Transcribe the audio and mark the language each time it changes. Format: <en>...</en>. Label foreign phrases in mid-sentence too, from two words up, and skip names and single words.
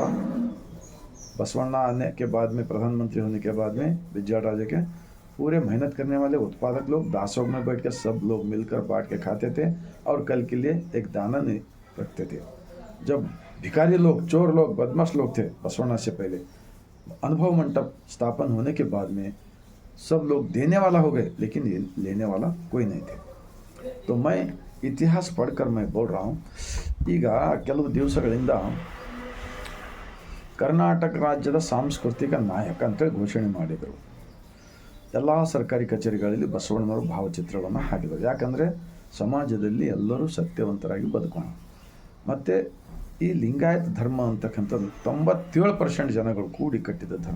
<hi>बसवण्णा आने के बाद में, प्रधानमंत्री होने के बाद में, विजयाराजे के, पूरे मेहनत करने वाले उत्पादक लोग दासों में बैठ के सब लोग मिलकर बांट के खाते थे और कल के लिए एक दाना नहीं रखते थे। जब भिखारी लोग, चोर लोग, बदमाश लोग थे बसवण्णा से पहले, अनुभव मंडप स्थापन होने के बाद में सब लोग देने वाला हो गए, लेकिन लेने वाला कोई नहीं थे। तो मैं इतिहास पढ़कर मैं बोल रहा हूँ,</hi> <kn>ಈಗ ಕೆಲವು ದಿವಸಗಳಿಂದ ಕರ್ನಾಟಕ ರಾಜ್ಯದ ಸಾಂಸ್ಕೃತಿಕ ನಾಯಕ ಅಂತೇಳಿ ಘೋಷಣೆ ಮಾಡಿದರು. ಎಲ್ಲ ಸರ್ಕಾರಿ ಕಚೇರಿಗಳಲ್ಲಿ ಬಸವಣ್ಣನವರು ಭಾವಚಿತ್ರಗಳನ್ನು ಹಾಕಿದರು. ಯಾಕಂದರೆ ಸಮಾಜದಲ್ಲಿ ಎಲ್ಲರೂ ಸತ್ಯವಂತರಾಗಿ ಬದುಕೋಣ. ಮತ್ತು ಈ ಲಿಂಗಾಯತ ಧರ್ಮ ಅಂತಕ್ಕಂಥದ್ದು 97% ಜನಗಳು ಕೂಡಿ ಕಟ್ಟಿದ ಧರ್ಮ.</kn>